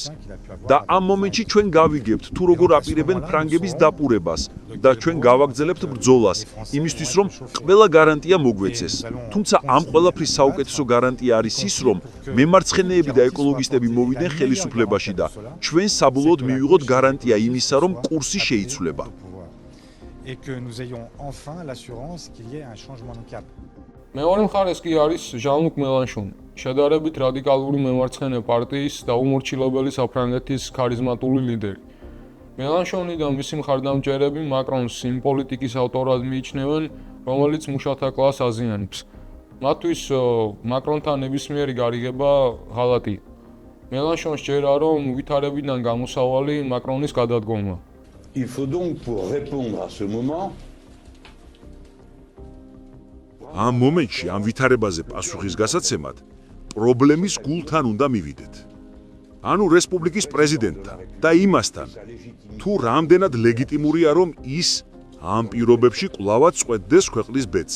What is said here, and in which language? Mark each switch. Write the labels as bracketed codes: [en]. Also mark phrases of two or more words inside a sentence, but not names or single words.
[ka] და ამ მომენტში ჩვენ გავიგებთ, თუ როგორ აპირებენ ფრანგების დაპურებას და ჩვენ გავაგრძელებთ ბრძოლას იმისთვის, რომ ყველა გარანტია მოგვეცეს. თუმცა ამ ყველაფრის საუკეთესო გარანტია არის ის, რომ მემარცხენეები და ეკოლოგისტები მოვიდნენ ხელისუფლებაში და ჩვენ საბოლოოდ მივიღოთ გარანტია იმისა, რომ კურსი შეიცვლება. [fr] Et que nous ayons enfin l'assurance qu'il y ait un changement de cap. [ka] მეორე მხარეს კი არის ჟან-ლუკ მელანშონი, შედარებით რადიკალური მემარცხენე პარტიის და უმორჩილებელი საფრანგეთის ქარიზმატული ლიდერი. მელანშონი და მისი მხარდამჭერები მაკრონს იმ პოლიტიკის ავტორად მიიჩნევენ, რომელიც მუშათა კლასს აზიანებს. მათთვის მაკრონთან ნებისმიერი გარიგება ღალატია. მელანშონს სჯერა, რომ ვითარებიდან გამოსავალი მაკრონის გადადგომა. [fr] Il faut donc pour répondre à ce moment [ka] ამ მომენტში ამ ვითარებაზე პასუხის გასაცემად პრობლემის გულთან უნდა მივიდეთ. ანუ რესპუბლიკის პრეზიდენტთან და იმასთან, თუ რამდენად ლეგიტიმურია, რომ ის ამ პირობებში კვლავაც წვეთდეს ქვეყნის ბედს.